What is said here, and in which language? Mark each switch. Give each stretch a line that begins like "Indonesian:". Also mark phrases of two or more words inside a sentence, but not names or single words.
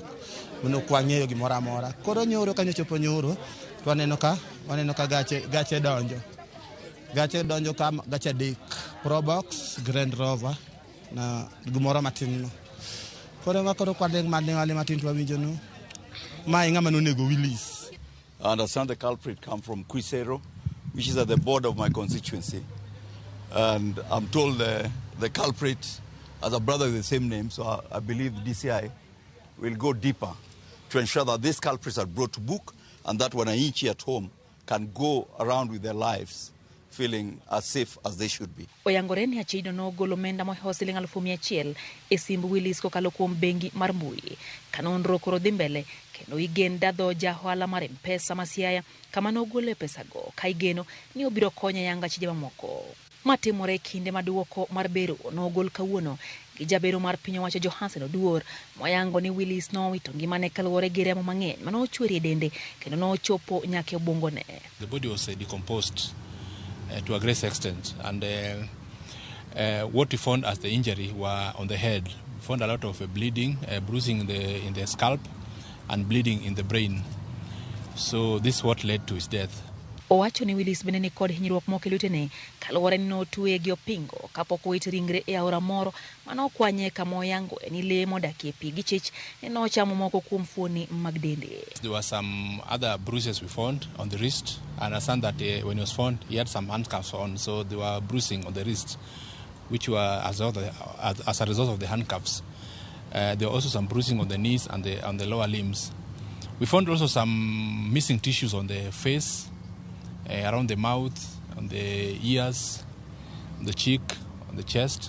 Luo (Kenya and Tanzania): Nokwang'eyo gimoro amora. Koro nyoro kanyo chopo nyoro to waneno ka gache donjo. Gache donjo kam gache adek. Probox, Grand Rover na gimoro matin no. Koro kwadeng wale matin to wawinjo no. Mae ng'ama nonego Willis.
English: I understand the culprit come from Quisero, which is at the border of my constituency. And I'm told the culprit as a brother with the same name, so I believe the DCI will go deeper to ensure that these culprits are brought to book and that wananchi at home can go around with their lives feeling as safe as they should be.
Luo (Kenya and Tanzania): Oyangore ni Achich no golo omenda mohewo siling 100,000 e simb Willis kokalo kuom bengi mar mbui. Kanonro koro dhi mbele kendo igen dadho jaohala mar M-Pesa ma Siaya kama nogole pesago ka igeno ni obiro konyo yanga achije mamoko. Matimore kinde maduoko mar bero nogol kawuono gi jabero mar piny owacho Johansen Oduor moyango ni Willis nowito ngimane kaluwore gi remo mang'eny manochweri e dende kendo nochopo nyaka obwongone.
English: The body was decomposed to a great extent, and what we found as the injury were on the head. We found a lot of bleeding, bruising in the scalp, and bleeding in the brain. So this is what led to his death.
Luo (Kenya and Tanzania): Owacho ni Willis bende ni kod hinyruok moko e lwetene kaluwore ni notweye gi opingo kapok owit ringre e aora moro manokwanye kama oyango ni lee modakie pi gi chich ni nochamo moko kuom fuoni mag dende.
English: There were some other bruises we found on the wrist. I understand that when he was found, he had some handcuffs on, so there were bruising on the wrist, which were as a result of the handcuffs. There were also some bruising on the knees and on the lower limbs. We found also some missing tissues on the face, around the mouth, on the ears, on the cheek, on the chest.